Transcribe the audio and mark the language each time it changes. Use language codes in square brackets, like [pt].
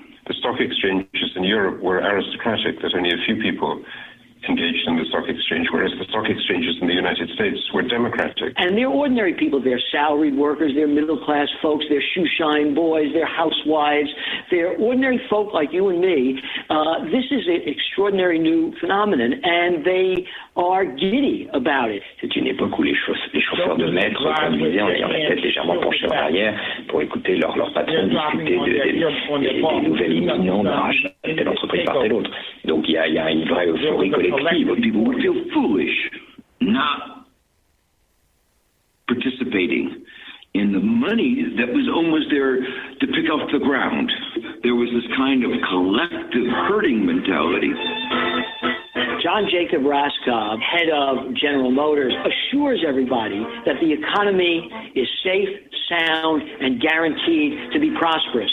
[en] The stock exchanges in Europe were aristocratic, that only a few people engaged in the stock exchange, whereas the stock exchanges in the United States were democratic. And they're ordinary people. They're salaried workers. They're middle-class folks. They're shoe-shine boys. They're housewives. They're ordinary folk like you and me. This is an extraordinary new phenomenon, and they are giddy about it. [fr] C'est une époque où les chauffeurs de maître conduisaient en ayant la tête légèrement penchée en arrière pour écouter leur patron discuter des nouvelles imminentes d'un rachat de telle entreprise par telle autre. Donc il y a une vraie euphorie collective. [en] People would feel foolish not participating in the money that was almost there to pick off the ground. There was this kind of collective herding mentality. John Jacob Raskob, head of General Motors, assures everybody that the economy is safe, sound, and guaranteed to be prosperous.